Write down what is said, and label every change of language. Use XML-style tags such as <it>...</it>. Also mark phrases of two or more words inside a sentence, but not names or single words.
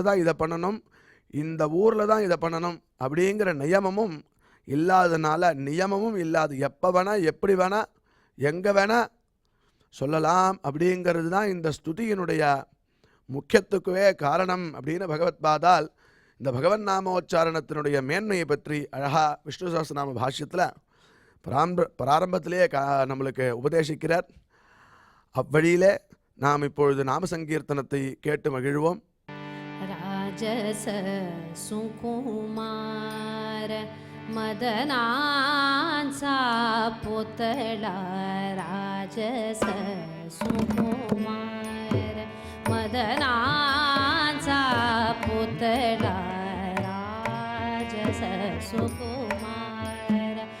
<ta>தான் இதை பண்ணணும், இந்த ஊரில் தான் இதை பண்ணணும் அப்படிங்கிற நியமமும் இல்லாதனால, நியமமும் இல்லாது எப்போ வேணால் எப்படி வேணால் எங்கே வேணால் சொல்லலாம் அப்படிங்கிறது தான் இந்த ஸ்துதியினுடைய முக்கியத்துக்குவே காரணம் அப்படின்னு பகவத் பாதால் இந்த பகவன் நாமோச்சாரணத்தினுடைய மேன்மையை பற்றி அழகா விஷ்ணு சஹஸ்ரநாம பாஷ்யத்தில் பிராரம்பத்திலேயே நம்மளுக்கு உபதேசிக்கிறார். அவ்வழியிலே நாம் இப்பொழுது நாம சங்கீர்த்தனத்தை கேட்டு மகிழ்வோம்.</ta> <mr>राजस सुकुमार मदनांचा पुतळा राजस सुकुमार मदनांचा पुतळा राजस सुकुमार</mr>